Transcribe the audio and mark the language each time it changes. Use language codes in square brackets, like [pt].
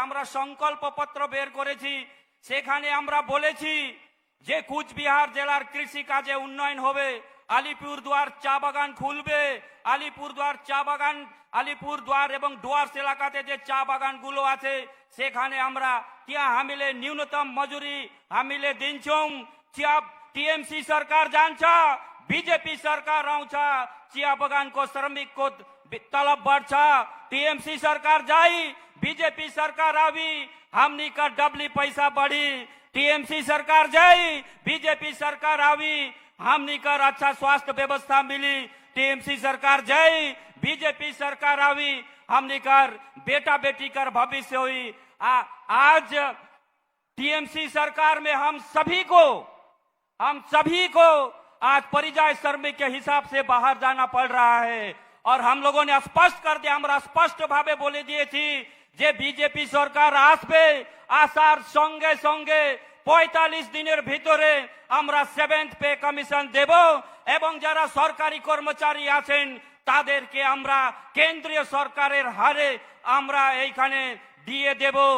[bn] আমরা সংকল্প পত্র বের করেছি, সেখানে আমরা বলেছি যে কুচবিহার জেলার কৃষি কাজে উন্নয়ন হবে, আলিপুরদুয়ার চা বাগান খুলবে, আলিপুরদুয়ার চা বাগান, আলিপুরদুয়ার এবং ডুয়ার্স এলাকাতে যে চা বাগানগুলো আছে সেখানে আমরা ત્યાં [ne] हामीले न्यूनतम मजूरी हामीले दिन्छौं। टीएमसी सरकार जान्छ, बीजेपी सरकार आउँछ, चिया बगानको श्रमिकको तलब बढ्छ। [sck] टीएमसी सरकार जाई, बीजेपी सरकार आवी, हमनी का डबली पैसा बढ़ी। टीएमसी सरकार जाई, बीजेपी सरकार आवी, हमनी कर अच्छा स्वास्थ्य व्यवस्था मिली। टीएमसी सरकार जाई, बीजेपी सरकार आवी, हमनी कर बेटा बेटी कर भविष्य हुई। [hi] आज टीएमसी सरकार में हम सभी को आज परिजाय श्रमिक के हिसाब से बाहर जाना पड़ रहा है। और हम लोगों ने स्पष्ट कर दिया, [bn] আমরা স্পষ্ট ভাবে বলে দিয়েছি যে বিজেপি সরকার আসবে, আসার সঙ্গে সঙ্গে 45 দিনের ভিতরে আমরা 7th পে কমিশন দেব এবং যারা সরকারি কর্মচারী আছেন তাদেরকে আমরা কেন্দ্রীয় সরকারের হারে আমরা এইখানে দিয়ে দেব।